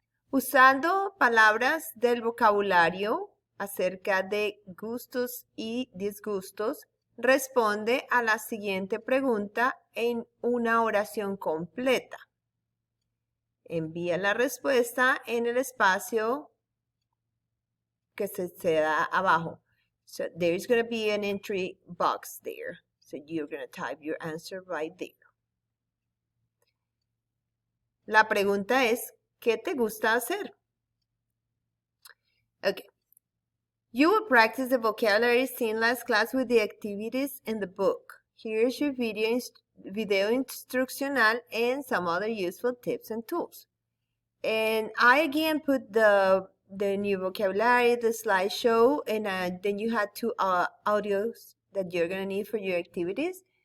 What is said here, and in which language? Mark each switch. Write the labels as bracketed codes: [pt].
[es] Usando palabras del vocabulario acerca de gustos y disgustos, responde a la siguiente pregunta en una oración completa. Envía la respuesta en el espacio que se da abajo. [en] So there's going to be an entry box there. So you're going to type your answer right there. [es] La pregunta es, ¿qué te gusta hacer? [en] Okay. You will practice the vocabulary seen last class with the activities in the book. Here's your video instruccional and some other useful tips and tools. And I again put the new vocabulary, the slideshow, and then you had two audios that you're going to need for your activities.